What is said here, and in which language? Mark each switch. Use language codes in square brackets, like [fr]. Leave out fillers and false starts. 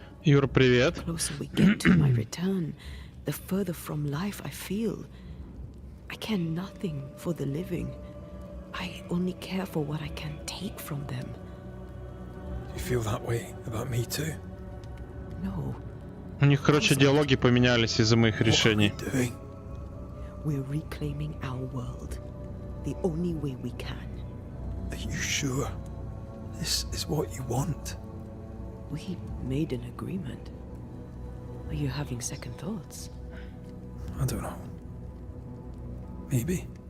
[ru] Юра, привет. [en] The closer we get to my return, the further from life I feel. I care nothing for the living. I only care for what I can take from them. Do you feel that way about me too? No. [ru] У них, короче, диалоги поменялись из-за моих решений. [en] We're reclaiming our world. The only way we can. Are you sure this is what you want? We made an agreement. Are you having second thoughts? I don't know. Maybe.